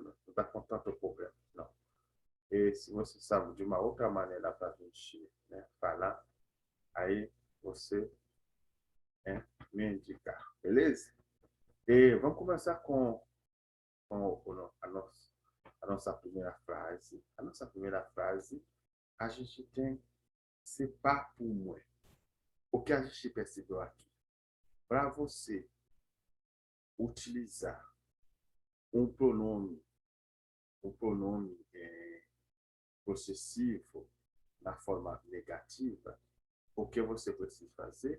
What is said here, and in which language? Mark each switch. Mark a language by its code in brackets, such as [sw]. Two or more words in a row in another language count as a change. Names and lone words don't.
[pt] Não está com tanto problema, não. E se você sabe de uma outra maneira para a gente, né, falar, aí você, né, me indicar, beleza? E vamos começar com a nossa primeira frase. A nossa primeira frase, a gente tem [fr] c'est pas pour moi. [pt] O que a gente percebeu aqui? Para você utilizar um pronome possessivo na forma negativa, o que você precisa fazer?